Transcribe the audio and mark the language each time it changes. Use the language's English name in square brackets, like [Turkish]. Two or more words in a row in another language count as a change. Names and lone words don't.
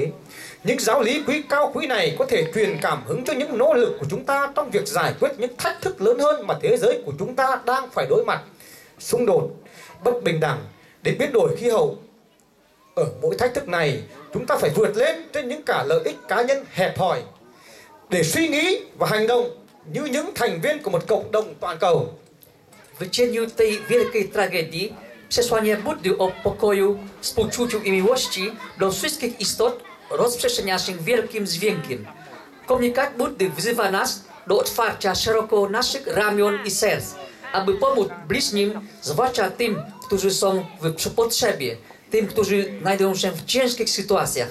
[Vietnamese] Những giáo lý cao quý này có thể truyền cảm hứng cho những nỗ lực của chúng ta trong việc giải quyết những thách thức lớn hơn mà thế giới của chúng ta đang phải đối mặt. Xung đột, bất bình đẳng, đến biến đổi khí hậu. Ở mỗi thách thức này, chúng ta phải vượt lên trên những cả lợi ích cá nhân hẹp hòi để suy nghĩ và hành động như những thành viên của một cộng đồng toàn cầu. [Polish] W cieniu tej wielkiej tragedii przesłanie Buddy o pokoju, współczuciu i miłości do wszystkich istot rozprzestrzenia się wielkim dźwiękiem. Komunikat Buddy wzywa nas do otwarcia szeroko naszych ramion i serc, aby pomóc bliźnim, zwłaszcza tym, którzy są w potrzebie, tym, którzy znajdują się w ciężkich sytuacjach.